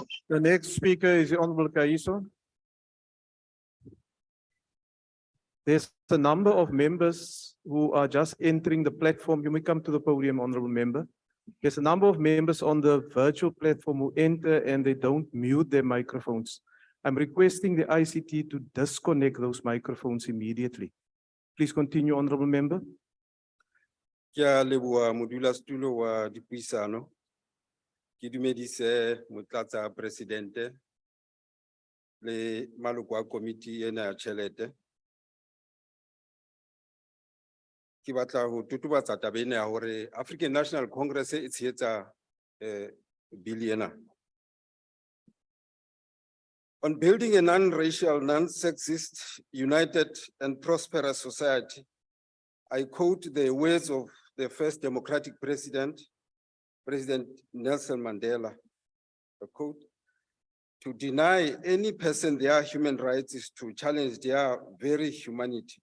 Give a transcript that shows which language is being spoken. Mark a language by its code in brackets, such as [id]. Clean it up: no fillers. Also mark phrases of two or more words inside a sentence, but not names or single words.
[en] The next speaker is the Honourable Kaiso. There's a number of members who are just entering the platform. You may come to the podium, Honourable Member. There's a number of members on the virtual platform who enter and they don't mute their microphones. I'm requesting the ICT to disconnect those microphones immediately. Please continue, Honourable Member. [st] Ke a leboha modulasetulo wa dipuisano. Ke dumedise motlatsa presidente le maloko a komiti ena ya tjhelete. Ke batla ho totobatsa taba ena ya hore African National Congress e tshehetsa bill ena. [en] On building a non-racial, non-sexist, united and prosperous society, I quote the words of the first democratic president, President Nelson Mandela, a quote, "To deny any person their human rights is to challenge their very humanity.